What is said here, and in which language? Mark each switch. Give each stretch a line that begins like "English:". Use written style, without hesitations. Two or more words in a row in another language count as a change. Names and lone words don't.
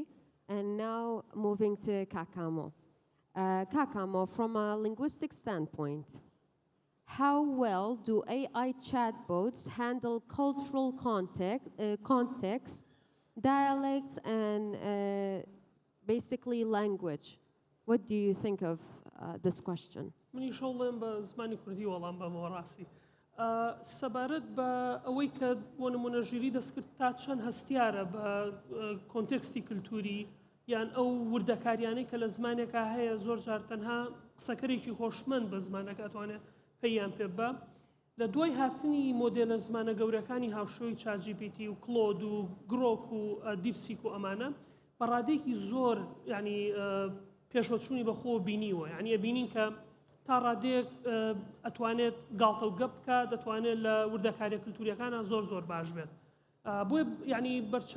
English: And now moving to Kakamo. Kakamo, from a linguistic standpoint, how well do AI chatbots handle cultural context, dialects, and basically language? What do you think of this question?
Central Kurdish: منی شغڵم بە زمانی کوردی وەڵام بەمەوە ڕاستی سەبارەت بە ئەوەی کە بۆ نمونەژیری دەستکرد تا چەند هەستیارە بە کۆنتێکستی کللتوری یان ئەو وردەکاریانەی کە لە زمانێکە هەیە زۆر جار تەنها قسەکەرێکی خۆشمەند بە زمانەکە ئەتوانێت پێیان پێ بە لە دوای هاتنی مۆدێلە زمانە گەورەکانی هاوشێوەی چات GPT و کلۆد و گرۆک و دیپسیک و ئەمانە بە ڕادێکی زۆر ینی پێشوەچوونی بەخۆ بینیوە یعنی ئەبینین کە تا ڕادێک ئەتوانێت گاڵتە و گەپ بکە دەتوانێت لە وردەکاریە کللتوریەکانە زۆر باش بێت بۆیە ینی